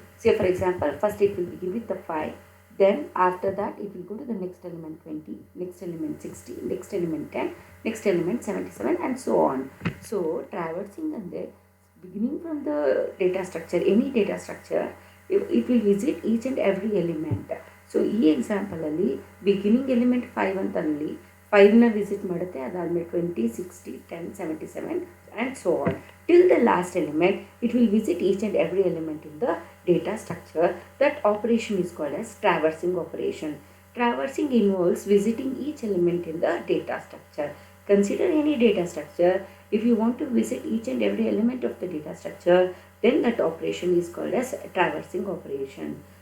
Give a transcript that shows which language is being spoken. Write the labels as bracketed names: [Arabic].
[English] Say for example, first it will begin with the 5, then after that it will go to the next element 20, next element 60, next element 10, next element 77 and so on. So traversing and the beginning from the data structure, any data structure, it will visit each and every element. [Kannada] So ಈ example ಅಲ್ಲಿ beginning element 5 ಅಂತ ಅನ್ನಲಿ, 5ನ visit ಮಾಡುತ್ತೆ, ಅದಾದಮೇಲೆ 20, 60, 10, 77 [English] and so on. Till the last element, it will visit each and every element in the data structure. That operation is called as traversing operation. Traversing involves visiting each element in the data structure. Consider any data structure. If you want to visit each and every element of the data structure, then that operation is called as traversing operation.